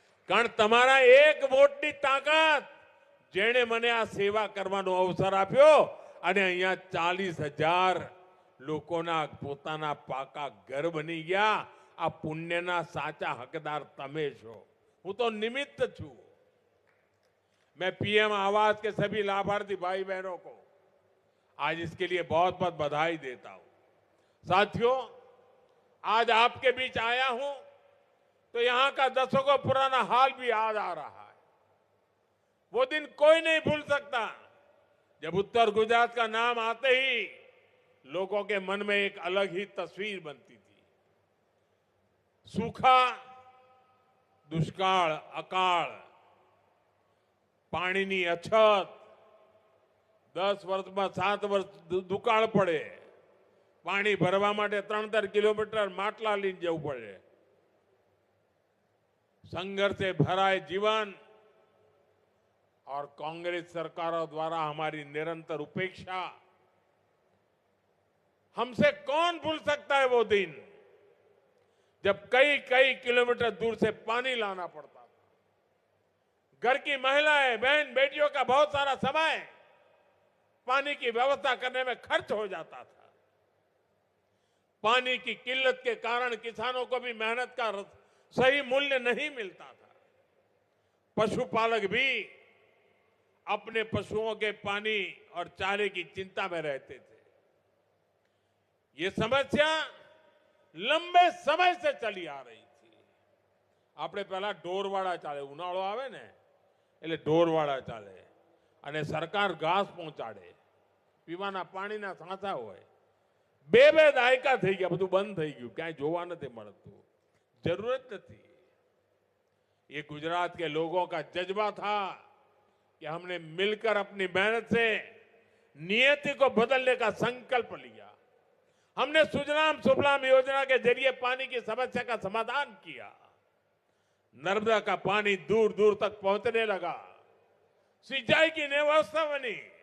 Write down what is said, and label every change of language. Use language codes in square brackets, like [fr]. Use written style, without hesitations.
[gu] કારણ તમારા એક વોટની તાકાત જેણે મને આ સેવા કરવાનો અવસર આપ્યો અને અહીંયા 40,000 લોકોના પોતાના પાકા ઘર બની ગયા। આ પુણ્યના સાચા હકદાર તમે છો, હું તો નિમિત્ત છું। [hi] मैं पीएम आवास के सभी लाभार्थी भाई बहनों को आज इसके लिए बहुत बहुत बधाई देता हूं। साथियों, आज आपके बीच आया हूं तो यहां का दशकों पुराना हाल भी याद आ रहा है। वो दिन कोई नहीं भूल सकता जब उत्तर गुजरात का नाम आते ही लोगों के मन में एक अलग ही तस्वीर बनती थी। [gu] सूखा, दुष्काळ, अकाळ, પાણીની અછત, 10 વર્ષમાં 7 વર્ષ દુકાળ પડે, પાણી ભરવા માટે 3-3 કિલોમીટર માટલા લઈને જવું પડે, [hi] संघर्ष से भरा है जीवन और कांग्रेस सरकारों द्वारा हमारी निरंतर उपेक्षा, हमसे कौन भूल सकता है वो दिन जब कई कई किलोमीटर दूर से पानी लाना पड़ता था। घर की महिलाएं, बहन बेटियों का बहुत सारा समय पानी की व्यवस्था करने में खर्च हो जाता था। पानी की किल्लत के कारण किसानों को भी मेहनत का सही मूल्य नहीं मिलता था। पशुपालक भी अपने पशुओं के पानी और चारे की चिंता में रहते थे। ये समस्या लंबे समय से चली आ रही थी। [gu] આપણે પહેલા ઢોરવાળા ચાલે, ઉનાળો આવે ને એટલે ઢોરવાળા ચાલે અને સરકાર ઘાસ પહોંચાડે, પીવાના પાણીના સાંચા હોય। બે દાયકા થઈ ગયા, બધું બંધ થઈ ગયું, ક્યાંય જોવા નથી મળતું, जरूरत નથી। [hi] ये गुजरात के लोगों का जज्बा था कि हमने मिलकर अपनी मेहनत से नियति को बदलने का संकल्प लिया। हमने सुजलाम सुफलाम योजना के जरिए पानी की समस्या का समाधान किया। नर्मदा का पानी दूर दूर तक पहुंचने लगा, सिंचाई की नई व्यवस्था बनी।